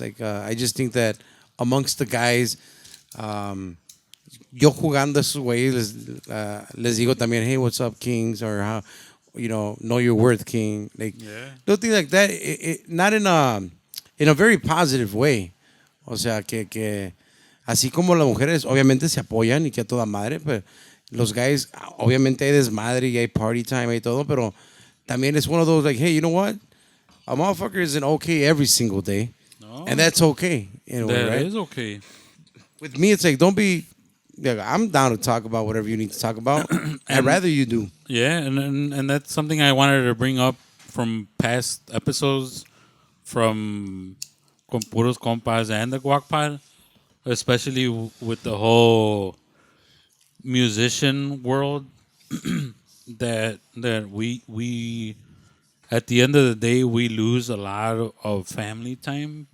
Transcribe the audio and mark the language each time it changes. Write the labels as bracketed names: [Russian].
[English] Like, I just think that amongst the guys, [Spanish] yo jugando esos güeyes les digo también, [English] hey, what's up, Kings? Or know your worth, king. Like, Yeah. little things like that. Not in a very positive way. [Spanish] O sea, que así como las mujeres obviamente se apoyan y que a toda madre, pero los guys, obviamente hay desmadre y hay party time y todo, pero también es [English] one of those like, hey, you know what? A motherfucker isn't okay every single day. No, And that's okay in a way, that right? is okay. With me, it's like, don't be. Yeah, I'm down to talk about whatever you need to talk about. I'd rather you do. Yeah, and that's something I wanted to bring up from past episodes from Puros Compas and the Guac Pod, especially with the whole musician world that we at the end of the day we lose a lot of family time